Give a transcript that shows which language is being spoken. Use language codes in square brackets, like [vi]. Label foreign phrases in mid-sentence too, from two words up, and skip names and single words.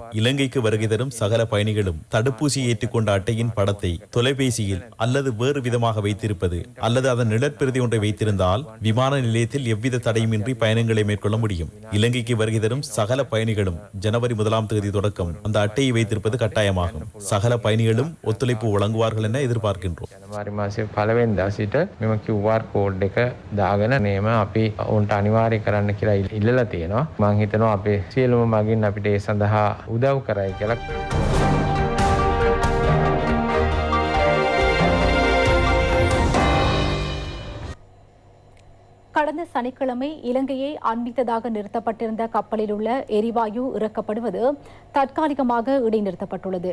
[ta] இலங்கைக்கு வருகை தரும் சகல பயணிகளும் தடுப்பூசி ஏற்றுக்கொண்ட அட்டையின் படத்தை தொலைபேசியில் அல்லது வேறு விதமாக வைத்திருப்பது அல்லது அதன் நிழற்பிரதி ஒன்றை வைத்திருந்தால் விமான நிலையத்தில் எவ்வித தடையுமின்றி பயணங்களை மேற்கொள்ள முடியும். இலங்கைக்கு வருகை தரும் சகல பயணிகளும் ஜனவரி 1ஆம் தேதி தொடக்கம் அந்த அட்டையை வைத்திருப்பது கட்டாயமாகும். சகல பயணிகளும் ஒத்துழைப்பு வழங்குவார்கள் என எதிர்பார்க்கின்றோம். [si] ජනවාරි මාසේ පළවෙනිදා සිට මෙම [en] QR code [si] එක දාගෙන නේම අපි උන්ට අනිවාර්ය කරන්න කියලා ඉල්ලලා තියෙනවා. මම හිතනවා අපේ සියලුම මගින් අපිට ඒ සඳහා උදව් කරයි කියලා. [ta] கடந்த சனிக்கிழமை இலங்கையை அண்மித்ததாக நிறுத்தப்பட்டிருந்த கப்பலில் உள்ள எரிவாயு இறக்கப்படுவது தற்காலிகமாக இடைநிறுத்தப்பட்டுள்ளது.